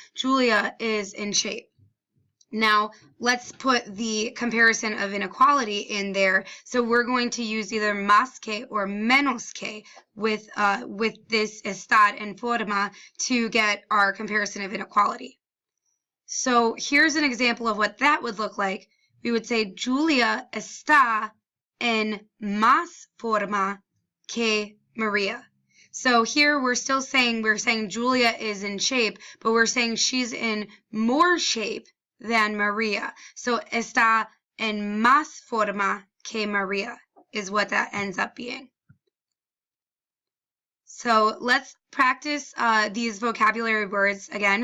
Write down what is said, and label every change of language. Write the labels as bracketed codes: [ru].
[en] Julia is in shape. Now, let's put the comparison of inequality in there. So we're going to use either más que or menos que with this [es] estar en forma [en] to get our comparison of inequality. So here's an example of what that would look like. We would say [es] Julia está en más forma que Maria. [en] So here we're saying Julia is in shape, but we're saying she's in more shape than Maria. So [es] está en más forma que Maria [en] is what that ends up being. So let's practice these vocabulary words again.